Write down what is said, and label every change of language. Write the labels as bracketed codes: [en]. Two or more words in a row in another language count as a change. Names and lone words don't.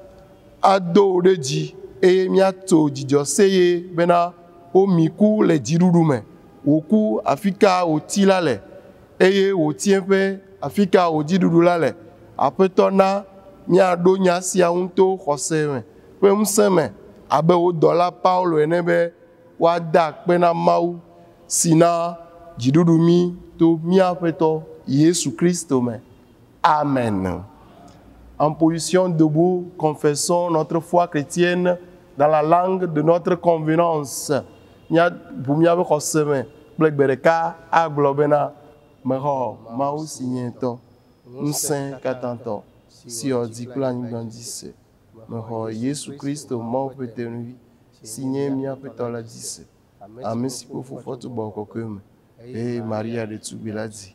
[ee] ado wo ɖe dzi eye míatso dzidzɔseye bena womi ku le dziɖuɖu me wòku afi ka wòti la le eye wòtie ƒe afi ka wòdzi ɖuɖu la le aƒetɔ na míaɖo nya sia ŋu to xɔse me ƒe ŋusẽ me abe wo dɔla Paulo ene be woada akpe na Mawu si na dziɖuɖu mi to míaƒetɔ Yesu Kristo me. Amen. [fr] En position debout, confessons notre foi chrétienne dans la langue de notre convenance. [ee] Pour míaƒe xɔse me kple gbe ɖeka agblɔ bena mexɔ Mawu si nye ŋutɔ ŋusẽ katãtɔ si wɔ dzi kple anyigba dzi se. Mexɔ Yesu Kristo Mawu ƒe tenuvi si nye míaƒetɔ la dzi se. Ame si kpe fofoa tso gbɔgbɔ kɔkɔe me eye Maria ɖetugbi la dzi.